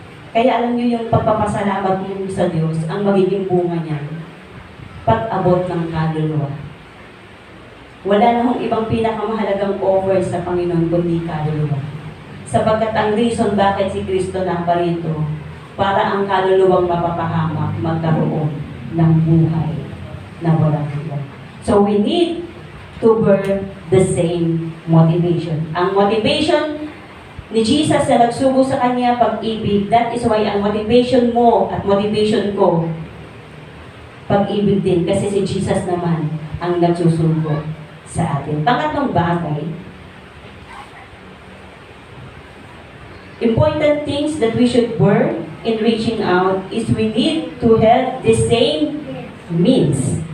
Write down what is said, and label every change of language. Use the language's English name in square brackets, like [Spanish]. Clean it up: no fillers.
[Filipino] Kaya alam niyo yung pagpapasalamat mo sa Diyos, ang magiging bunga niyan, pag-abot ng kaluluwa. Wala na hong ibang pinakamahalagang offer sa Panginoon kundi kaluluwa. Sapagkat ang reason bakit si Kristo naparito, para ang kaluluwang mapapahamak, magkaroon ng buhay na walang hanggan. [English] So we need to burn the same motivation. Ang motivation [Filipino] ni Jesus na nagsugo sa kanya pag-ibig. That is why ang motivation mo at motivation ko, pag-ibig din. Kasi si Jesus naman ang nagsusugo sa atin. [English] Pangatlong bagay, important things that we should work in reaching out is we need to have the same means.